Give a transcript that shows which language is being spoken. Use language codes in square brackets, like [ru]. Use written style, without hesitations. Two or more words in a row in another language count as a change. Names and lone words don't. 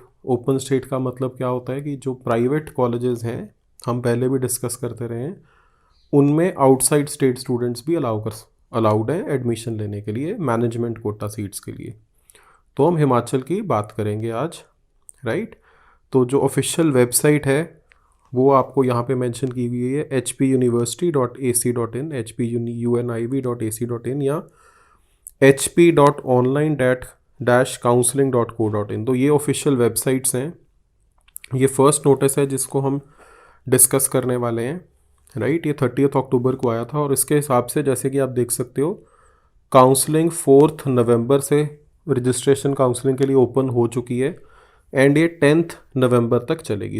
[en] open state [hi] का मतलब क्या होता है कि जो [en] private colleges [hi] हैं, हम पहले भी डिस्कस करते रहे हैं, उनमें [en] outside state students [hi] भी अलाउड हैं एडमिशन लेने के लिए, [en] management quota seats [hi] के लिए। तो हम हिमाचल की बात करेंगे आज, राइट। तो जो [en] official website [hi] है वो आपको यहाँ पे मेंशन की हुई है hpuniversity.ac.in, hpunib.ac.in या hp.online-counseling.co.in। तो ये [en] official websites [hi] हैं। ये [en] first notice [hi] है जिसको हम डिस्कस करने वाले हैं, राइट। ये 30 अक्टूबर को आया था और इसके हिसाब से, जैसे कि आप देख सकते हो, काउंसलिंग 4 नवंबर से [en] registration counselling [hi] के लिए ओपन हो चुकी है एंड ये 10 नवंबर तक चलेगी।